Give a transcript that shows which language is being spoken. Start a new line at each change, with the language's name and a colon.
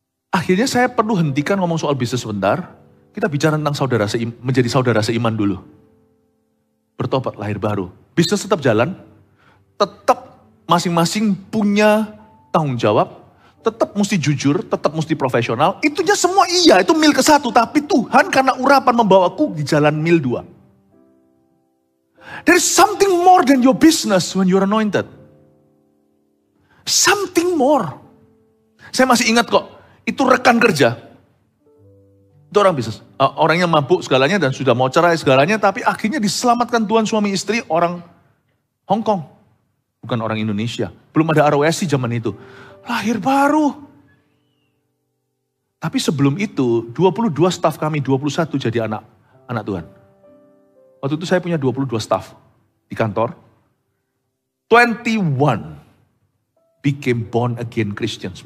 Indonesian: Akhirnya saya perlu hentikan ngomong soal bisnis sebentar. Kita bicara tentang menjadi saudara seiman dulu. Bertobat lahir baru. Bisnis tetap jalan. Tetap masing-masing punya tanggung jawab. Tetap mesti jujur, tetap mesti profesional. Itunya semua iya, itu mil ke-1. Tapi Tuhan karena urapan membawaku di jalan mil 2.
English: There is something more than your business when you're anointed. Something more.
Indonesian: Saya masih ingat kok, itu rekan kerja. Itu orang bisnis. Orangnya mabuk segalanya dan sudah mau cerai segalanya. Tapi akhirnya diselamatkan Tuhan suami istri orang Hong Kong. Bukan orang Indonesia. Belum ada ROSI zaman itu. Lahir baru. Tapi sebelum itu 22 staf kami, 21 jadi anak Tuhan. Waktu itu saya punya 22 staf di kantor.
English: 21 became born again Christians.